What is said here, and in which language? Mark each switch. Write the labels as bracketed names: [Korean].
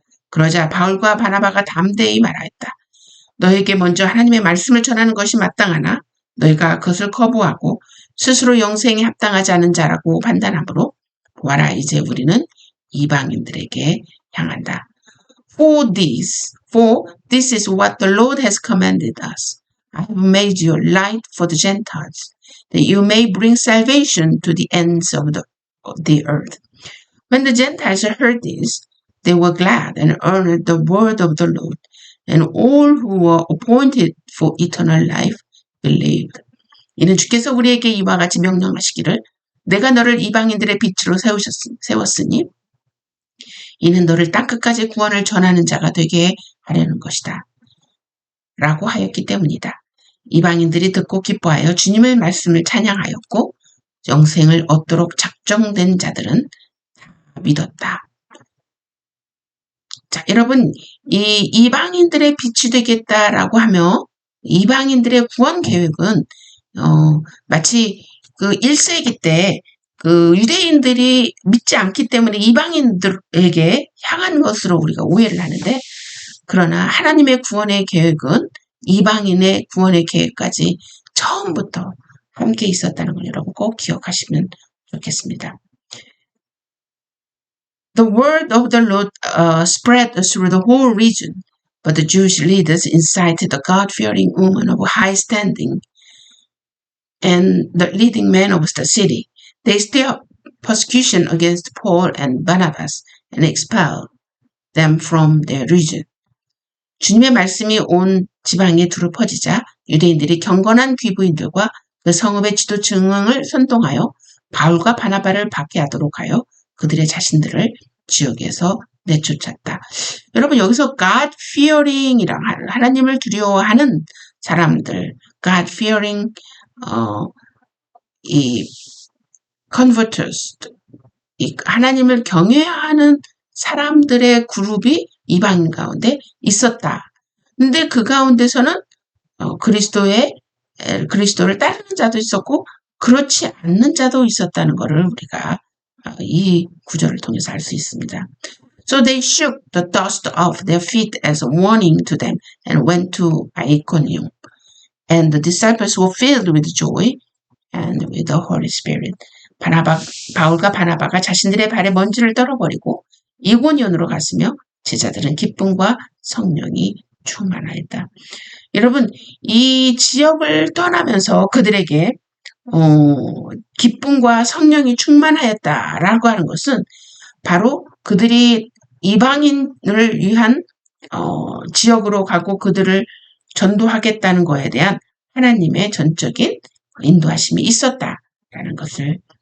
[Korean] 그러자 바울과 바나바가 담대히 말하였다. 너에게 먼저 하나님의 말씀을 전하는 것이 마땅하나 너희가 그것을 거부하고 스스로 영생에 합당하지 않은 자라고 판단하므로 보아라 이제 우리는 이방인들에게 향한다. [English] For this is what the Lord has commanded us. I have made you light for the Gentiles, that you may bring salvation to the ends of the earth. When the Gentiles heard this, they were glad and honored the word of the Lord, and all who were appointed for eternal life believed. [Korean] 이는 주께서 우리에게 이와 같이 명령하시기를 내가 너를 이방인들의 빛으로 세웠으니 이는 너를 땅끝까지 구원을 전하는 자가 되게 하려는 것이다. 라고 하였기 때문이다. 이방인들이 듣고 기뻐하여 주님의 말씀을 찬양하였고 영생을 얻도록 작정된 자들은 다 믿었다. 자, 여러분 이 이방인들의 빛이 되겠다라고 하며 이방인들의 구원 계획은 마치 그 1세기 때 그 유대인들이 믿지 않기 때문에 이방인들에게 향한 것으로 우리가 오해를 하는데 그러나 하나님의 구원의 계획은 이방인의 구원의 계획까지 처음부터 함께 있었다는 걸 여러분 꼭 기억하시면 좋겠습니다. [English] The word of the Lord spread through the whole region, but the Jewish leaders incited the God-fearing woman of high standing and the leading men of the city. They stirred up persecution against Paul and Barnabas and expelled them from their region. [Korean] 주님의 말씀이 온 지방에 두루 퍼지자 유대인들이 경건한 귀부인들과 그 성읍의 지도층을 선동하여 바울과 바나바를 박해하도록 하여 그들의 자신들을 지역에서 내쫓았다. 여러분 여기서 God-fearing이랑 하나님을 두려워하는 사람들, God-fearing 이 converters, 이 하나님을 경외하는 사람들의 그룹이 이방인 가운데 있었다. 근데 그 가운데서는 그리스도를 따르는 자도 있었고 그렇지 않는 자도 있었다는 것을 우리가 이 구절을 통해서 알 수 있습니다. [English] So they shook the dust off their feet as a warning to them and went to Iconium. And the disciples were filled with joy and with the Holy Spirit. [Korean] 바울과 바나바가 자신들의 발에 먼지를 떨어버리고 이고니온으로 갔으며 제자들은 기쁨과 성령이 충만하였다. 여러분 이 지역을 떠나면서 그들에게 기쁨과 성령이 충만하였다라고 하는 것은 바로 그들이 이방인을 위한 지역으로 가고 그들을 전도하겠다는 것에 대한 하나님의 전적인 인도하심이 있었다라는 것을